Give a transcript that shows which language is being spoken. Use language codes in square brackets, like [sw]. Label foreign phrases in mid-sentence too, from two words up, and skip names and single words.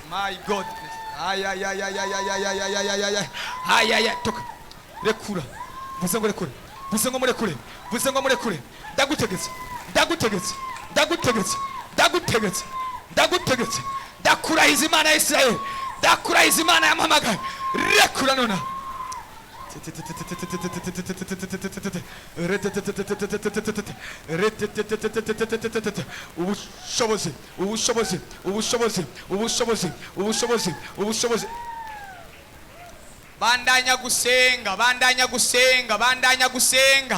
[en] My God, [rn] ayayayayayayayayayayayayaya, toka rekura, vuze ngo rekure, vuze ngo murekure, vuze ngo murekure. Ndagutegetse, ndagutegetse, ndagutegetse, ndagutegetse, ndagutegetse, ndakurahiza Imana ya Isirayeli, ndakurahiza Imana yampamagaye. Rekura nona. Ubushobozi, ubushobozi, ubushobozi, ubushobozi, ubushobozi, ubushobozi. Bandanya gusenga, bandanya gusenga, bandanya gusenga.